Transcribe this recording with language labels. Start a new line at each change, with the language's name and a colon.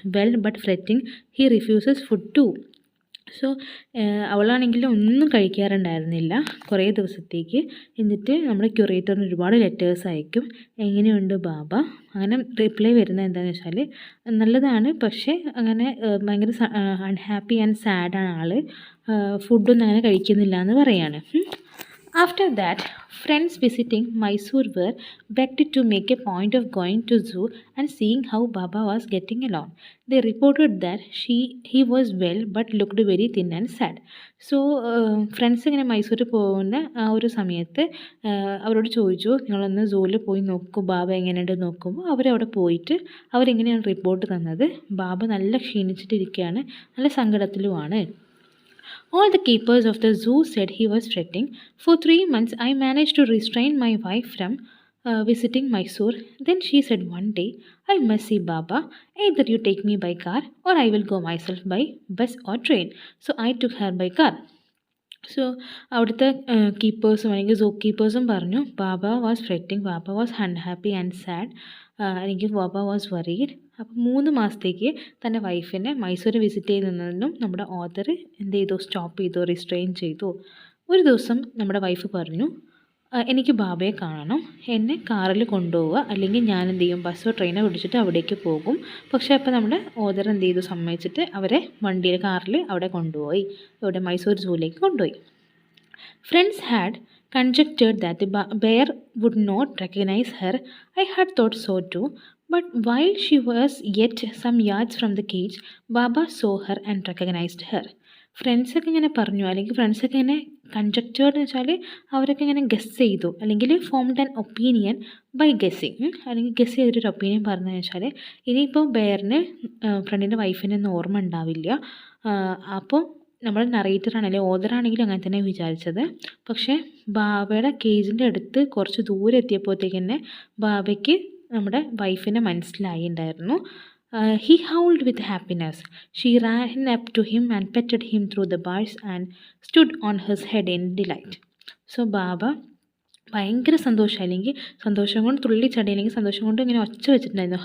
English: Well, but fretting, he refuses food too.
Malayalam: So അവളാണെങ്കിൽ ഒന്നും കഴിക്കാറുണ്ടായിരുന്നില്ല കുറേ ദിവസത്തേക്ക്. എന്നിട്ട് നമ്മുടെ ക്യൂറേറ്ററിന് ഒരുപാട് ലെറ്റേഴ്സ് അയക്കും, എങ്ങനെയുണ്ട് ബാബ, അങ്ങനെ റിപ്ലൈ വരുന്നത് എന്താണെന്ന് വെച്ചാൽ നല്ലതാണ്, പക്ഷേ അങ്ങനെ ഭയങ്കര അൺഹാപ്പി ആൻഡ് സാഡാണ് ആൾ, ഫുഡൊന്നും അങ്ങനെ കഴിക്കുന്നില്ല എന്ന് പറയാണ്.
English: After that, friends visiting Mysore were begged to make a point of going to zoo and seeing how Baba was getting along. They reported that he was well but looked very thin and sad.
Malayalam: So friends ഇങ്ങനെ മൈസൂർ പോകുന്ന ആ ഒരു സമയത്ത് അവരോട് ചോദിച്ചു, നിങ്ങളൊന്ന് സൂവിൽ പോയി നോക്കൂ ബാബ എങ്ങനെയുണ്ട് നോക്കുമ്പോൾ അവരവിടെ പോയിട്ട് അവരെങ്ങനെയാണ് റിപ്പോർട്ട് തന്നത്, ബാബ നല്ല ക്ഷീണിച്ചിട്ടിരിക്കുകയാണ്, നല്ല സങ്കടത്തിലുമാണ്.
English: All the keepers of the zoo said he was fretting. For 3 months, I managed to restrain my wife from visiting Mysore. Then she said one day, I must see Baba. Either you take me by car or I will go myself by bus or train. So I took her by car.
Malayalam: So അവിടുത്തെ കീപ്പേഴ്സും അല്ലെങ്കിൽ സൂ കീപ്പേഴ്സും പറഞ്ഞു
English: Baba was fretting, Baba was unhappy and sad,
Malayalam: അല്ലെങ്കിൽ
English: Baba was worried.
Malayalam: അപ്പോൾ 3 മാസത്തേക്ക് തൻ്റെ വൈഫിനെ Mysore visit ചെയ്യുന്നതിനും നമ്മുടെ ഓതർ എന്ത് ചെയ്തു, സ്റ്റോപ്പ് ചെയ്തു, റിസ്ട്രെയിൻ ചെയ്തു. ഒരു ദിവസം നമ്മുടെ വൈഫ് പറഞ്ഞു, എനിക്ക് ബാബയെ കാണണം, എന്നെ കാറിൽ കൊണ്ടുപോവുക, അല്ലെങ്കിൽ ഞാൻ എന്ത് ചെയ്യും ബസ്സോ ട്രെയിനോ പിടിച്ചിട്ട് അവിടേക്ക് പോകും. പക്ഷേ അപ്പോൾ നമ്മുടെ ഓതർ എന്ത് ചെയ്തു, സമ്മതിച്ചിട്ട് അവരെ വണ്ടിയിൽ കാറിൽ അവിടെ കൊണ്ടുപോയി, ഇവിടെ മൈസൂർ സൂവിലേക്ക് കൊണ്ടുപോയി.
English: Friends had conjectured that the bear would not recognize her. I had thought so too. But while she was yet some yards from the cage, Baba saw her and recognized her.
Malayalam: ഫ്രണ്ട്സൊക്കെ ഇങ്ങനെ പറഞ്ഞു, അല്ലെങ്കിൽ ഫ്രണ്ട്സൊക്കെ ഇങ്ങനെ കൺജക്റ്റേർഡ് എന്ന് വെച്ചാൽ അവരൊക്കെ ഇങ്ങനെ ഗസ് ചെയ്തു, അല്ലെങ്കിൽ
English: formed an opinion by guessing,
Malayalam: അല്ലെങ്കിൽ ഗസ് ചെയ്തിട്ടൊരു ഒപ്പീനിയൻ പറഞ്ഞതെന്ന് വെച്ചാൽ ഇനിയിപ്പോൾ ബെയറിന് ഫ്രണ്ടിൻ്റെ വൈഫിനൊന്നും ഓർമ്മ ഉണ്ടാവില്ല. അപ്പോൾ നമ്മൾ നറേറ്ററാണെങ്കിലും ഓതറാണെങ്കിലും അങ്ങനെ തന്നെ വിചാരിച്ചത്. പക്ഷേ ബാബയുടെ കേജിൻ്റെ അടുത്ത് കുറച്ച് ദൂരെ എത്തിയപ്പോഴത്തേക്ക് തന്നെ ബാബയ്ക്ക് നമ്മുടെ വൈഫിനെ മനസ്സിലായിട്ടുണ്ടായിരുന്നു.
English: He howled with happiness. She ran up to him and petted him through the bars and stood on his head in delight.
Malayalam: So ബാബ ഭയങ്കര സന്തോഷം, അല്ലെങ്കിൽ സന്തോഷം കൊണ്ട് തുള്ളിച്ചടി, അല്ലെങ്കിൽ സന്തോഷം കൊണ്ട് ഇങ്ങനെ ഒച്ച വെച്ചിട്ടുണ്ടായിരുന്നു.